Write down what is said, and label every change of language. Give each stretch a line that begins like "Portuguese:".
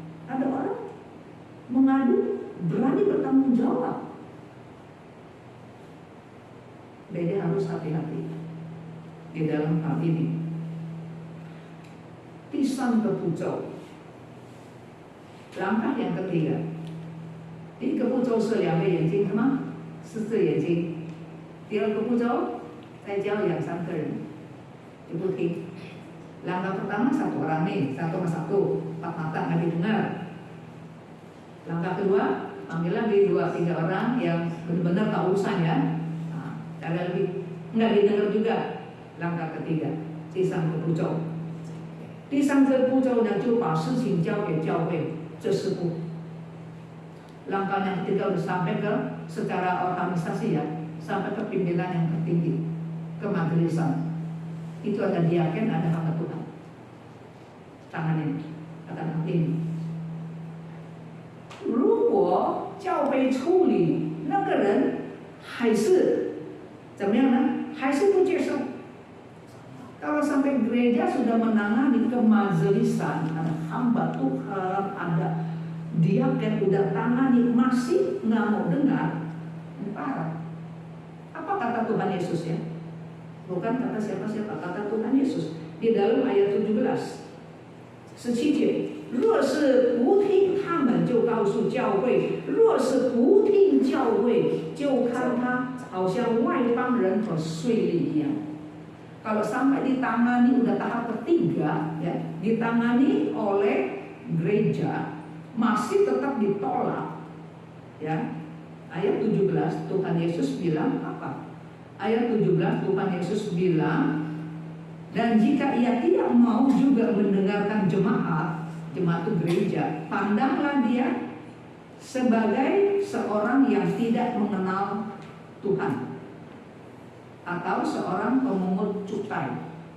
Indonesian: Ada orang mengadu, berani bertanggung jawab. Jadi harus hati-hati di dalam hal ini.
Chinese: 第3个步骤,
Indonesian: langkah yang ketiga.
Chinese: 第一个步骤是2个眼睛，什么？4只眼睛。第2个步骤，再教2、3个人，就不听。
Indonesian: Langkah pertama satu orang nih, satu sama satu, empat mata nggak didengar. Langkah kedua, panggil lagi 2-3 orang yang benar-benar tahu urusan ya. Nah, cara lebih nggak didengar juga. Langkah ketiga,
Chinese: 第3个步骤，第3个步骤呢就把事情交给教会，这是步。
Indonesian: Langkah yang ketiga udah sampai ke secara organisasi ya, sampai ke pimpinan yang tertinggi, ke majelisan. Itu ada diaken, ada hamba Tuhan. Tangan ini, katakan ini.
Chinese: 如果教会处理那个人还是怎么样呢？还是不接受。
Indonesian: Kalau sampai gereja sudah menangani kemajelisan, ada hamba Tuhan, ada diaken udah tangani masih nggak mau dengar, ini parah. Apa kata Tuhan Yesus ya? Bukan kata siapa-siapa, kata Tuhan Yesus di dalam ayat 17 节。
Chinese: 若是不听他们就告诉教会，若是不听教会就看他好像外邦人和税吏一样。
Indonesian: Kalau sampai ditangani udah tahap ketiga ya, ditangani oleh gereja masih tetap ditolak ya. Ayat 17 Tuhan Yesus bilang apa? Ayat 17 Tuhan Yesus bilang, dan jika ia tidak mau juga mendengarkan jemaat itu gereja, pandanglah dia sebagai seorang yang tidak mengenal Tuhan atau seorang pemungut cukai.